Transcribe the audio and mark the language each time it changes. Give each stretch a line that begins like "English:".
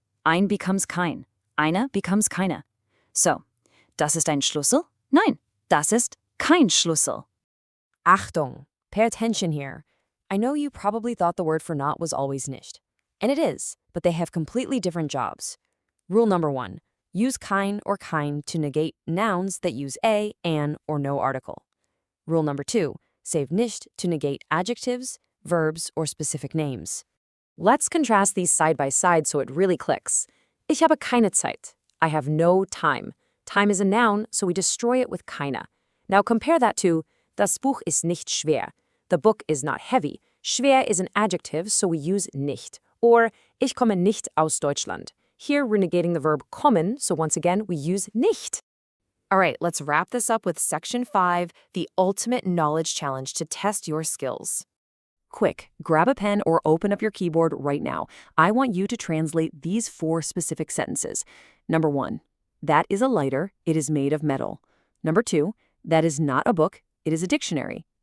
English: Ein becomes kein. Eine becomes keine.
German: So, das ist ein Schlüssel? Nein, das ist kein Schlüssel.
English: Achtung, pay attention here. I know you probably thought the word for not was always nicht. And it is, but they have completely different jobs. Rule number 1, use kein or kein to negate nouns that use a, an, or no article. Rule number 2, save nicht to negate adjectives, verbs, or specific names. Let's contrast these side by side so it really clicks.
German: Ich habe keine Zeit.
English: I have no time. Time is a noun, so we destroy it with keine. Now compare that to
German: das Buch ist nicht schwer.
English: The book is not heavy. Schwer is an adjective, so we use nicht. Or,
German: ich komme nicht aus Deutschland.
English: Here we're negating the verb kommen, so once again we use nicht. All right, let's wrap this up with Section 5, the ultimate knowledge challenge to test your skills. Quick, grab a pen or open up your keyboard right now. I want you to translate these 4 specific sentences. Number 1, that is a lighter, it is made of metal. Number 2, that is not a book, it is a dictionary.